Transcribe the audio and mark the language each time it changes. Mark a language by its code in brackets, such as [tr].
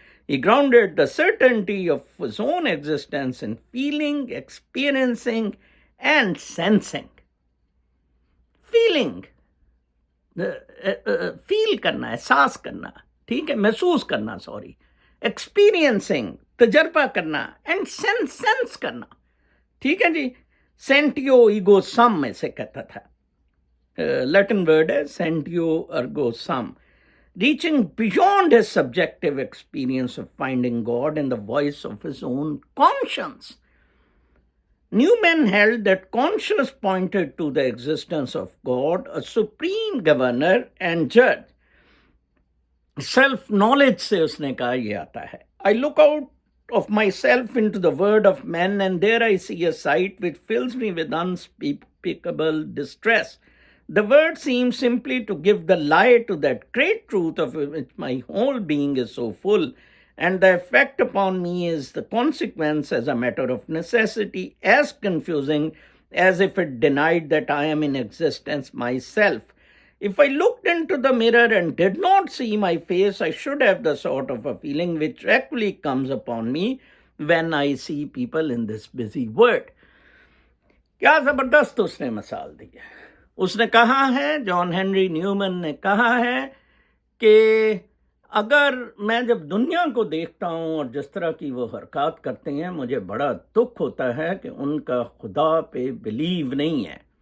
[en] He grounded the certainty of his own existence in feeling, experiencing and sensing. [ur] Feeling, فیل کرنا, احساس کرنا, ٹھیک ہے, محسوس کرنا, سوری, ایکسپیرینسنگ, تجربہ کرنا, اینڈ سینس کرنا. ٹھیک ہے جی. [en] سینٹیو ایگو سم [ur] ایسے کہتا تھا, لیٹن ورڈ ہے [en] سینٹیو ارگو سم, reaching beyond his subjective experience of finding God in the voice of his own conscience. Newman held that conscience pointed to the existence of God, a supreme governor and judge. [ur] Self-knowledge سے اس نے کہا یہ آتا ہے. [en] I look out of myself into the world of men and there I see a sight which fills me with unspeakable distress. The word seems simply to give the lie to that great truth of which my whole being is so full, and the effect upon me is the consequence as a matter of necessity as confusing as if it denied that I am in existence myself. If I looked into the mirror and did not see my face, I should have the sort of a feeling which actually comes upon me when I see people in this busy world. [ur] کیا زبردست اس نے مثال دی ہے. اس نے کہا ہے, جان Henry Neumann نے کہا ہے کہ اگر میں جب دنیا کو دیکھتا ہوں اور جس طرح کی وہ حرکات کرتے ہیں, مجھے بڑا دکھ ہوتا ہے کہ ان کا خدا پہ بلیو نہیں ہے.